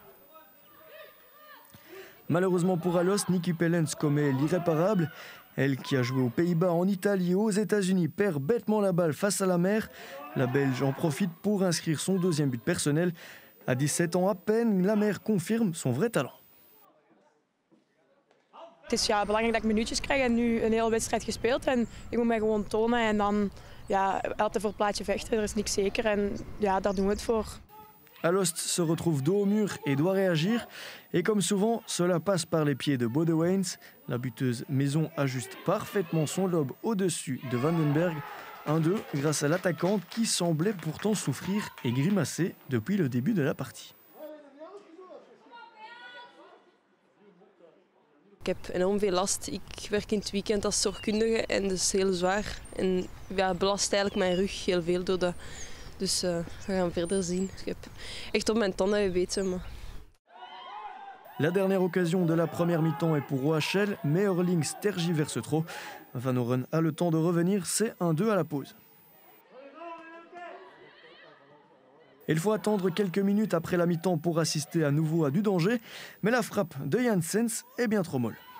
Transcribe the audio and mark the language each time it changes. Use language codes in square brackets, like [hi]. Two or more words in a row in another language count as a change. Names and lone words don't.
[fr] Malheureusement pour Alost, Nikki Pellens commet l'irréparable. Elle qui a joué aux Pays-Bas, en Italie et aux États-Unis perd bêtement la balle face à la mer. La Belge en profite pour inscrire son deuxième but personnel. À 17 ans à peine, la mère confirme son vrai talent. [nl] Het is belangrijk dat ik minuutjes krijg en nu een hele wedstrijd gespeeld. En ik moet mij gewoon tonen en dan altijd voor het plaatje vechten. Er is niks zeker en daar doen we het voor. [fr] Alost se retrouve dos au mur et doit réagir. Et comme souvent, cela passe par les pieds de Bodewijns. La buteuse Maison ajuste parfaitement son lob au-dessus de Vandenberg. 1-2 grâce à l'attaquante qui semblait pourtant souffrir et grimacer depuis le début de la partie. [nl] Ik heb enorm veel last. Ik werk in het weekend als zorgkundige en dat is heel zwaar. En belast eigenlijk mijn rug heel veel door dat. Dus we gaan verder zien. Ik heb echt op mijn tanden gebeten. Maar... [fr] La dernière occasion de la première mi-temps est pour OHL, mais Eurlings tergiverse trop. Van Oren a le temps de revenir, c'est 1-2 à la pause. Il faut attendre quelques minutes après la mi-temps pour assister à nouveau à du danger, mais la frappe de Janssens est bien trop molle.